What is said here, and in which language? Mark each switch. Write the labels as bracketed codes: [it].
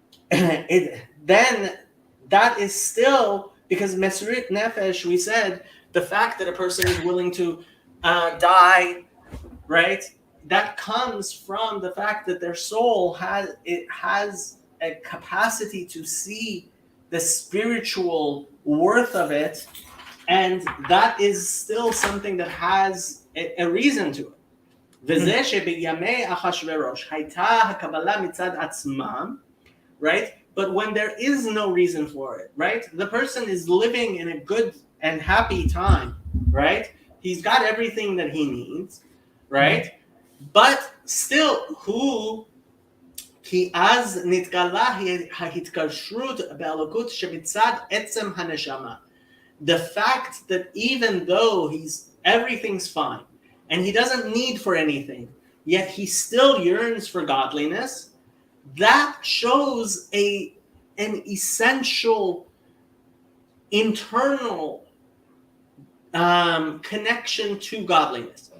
[en] Then that is still, because Mesirit Nefesh, we said, the fact that a person is willing to die, right? That comes from the fact that their soul has a capacity to see the spiritual worth of it, and that is still something that has a reason to it. [he] וזה שבימי אחשוורוש הייתה הקבלה מצד עצמם, [en] right? But when there is no reason for it, right? The person is living in a good and happy time, right? He's got everything that he needs, right? But still, who [he] כי אז נתגלה ההתקשרות באלוקות שמצד עצם הנשמה. [en] The fact that even though everything's fine and he doesn't need for anything, yet he still yearns for godliness, that shows a an essential internal connection to godliness.